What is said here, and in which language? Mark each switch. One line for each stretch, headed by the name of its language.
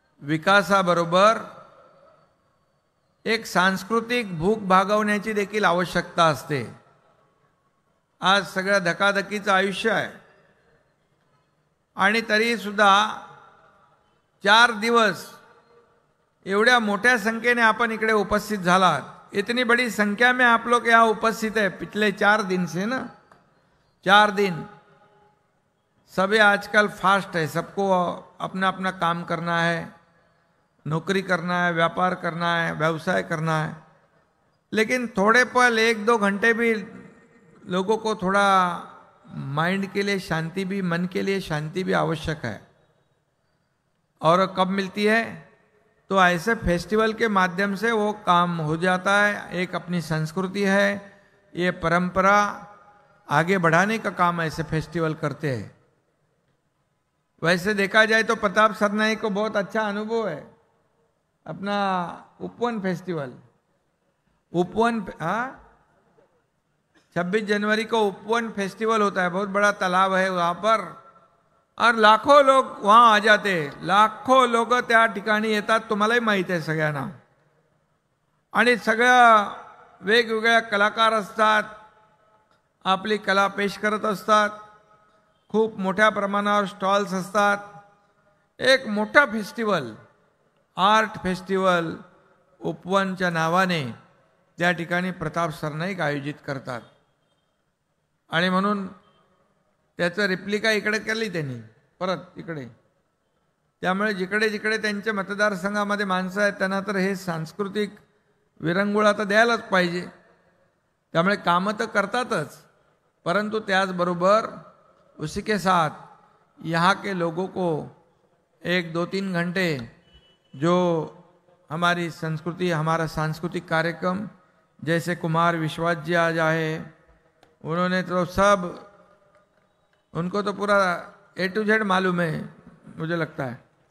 Marathi: विकासाबरोबर एक सांस्कृतिक भूक भागवण्याची देखील आवश्यकता असते। आज सगळं धकाधकीचं आयुष्य आहे आणि तरी सुद्धा 4 दिवस एवढ्या मोठ्या संख्येने आपण इकडे उपस्थित झालात।
Hindi: इतनी बड़ी संख्या में आप लोग यहाँ उपस्थित है पिछले 4 दिन से ना, 4 दिन। सभी आजकल फास्ट है, सबको अपना अपना काम करना है, नौकरी करना है, व्यापार करना है, व्यवसाय करना है, लेकिन थोड़े पल 1-2 घंटे भी लोगों को थोड़ा माइंड के लिए शांति भी, मन के लिए शांति भी आवश्यक है। और कब मिलती है? तो ऐसे फेस्टिवल के माध्यम से वो काम हो जाता है। एक अपनी संस्कृति है, ये परंपरा आगे बढ़ाने का काम ऐसे फेस्टिवल करते हैं। वैसे देखा जाए तो प्रताप सरनाईक को बहुत अच्छा अनुभव है अपना उपवन फेस्टिवल। उपवन 26 जनवरी को उपवन फेस्टिवल होता है, बहुत बड़ा तालाब है वहाँ पर और लाखों लोग वहाँ आ जाते हैं, लाखों लोग
Marathi: त्या ठिकाणी येतात, तुम्हालाही माहिती आहे सगळ्यांना। आणि सगळ्या वेगवेगळ्या कलाकार असतात, आपली कला पेश करत असतात, खूप मोठ्या प्रमाणावर स्टॉल्स असतात। एक मोठा फेस्टिवल, आर्ट फेस्टिवल उपवनच्या नावाने त्या ठिकाणी प्रताप सरनाईक आयोजित करतात आणि म्हणून त्याचं रिप्लिका इकडे केली त्यांनी परत इकडे। त्यामुळे जिकडे जिकडे त्यांच्या मतदारसंघामध्ये माणसं आहेत त्यांना तर हे सांस्कृतिक विरंगुळा तर द्यायलाच पाहिजे। त्यामुळे कामं तर करतातच, परंतु त्याचबरोबर
Hindi: उसी के साथ यहाँ के लोगों को 1-2-3 घंटे जो हमारी संस्कृति, हमारा सांस्कृतिक कार्यक्रम, जैसे कुमार विश्वास जी आज आए, उन्होंने तो सब, उनको तो पूरा A to Z मालूम है मुझे लगता है।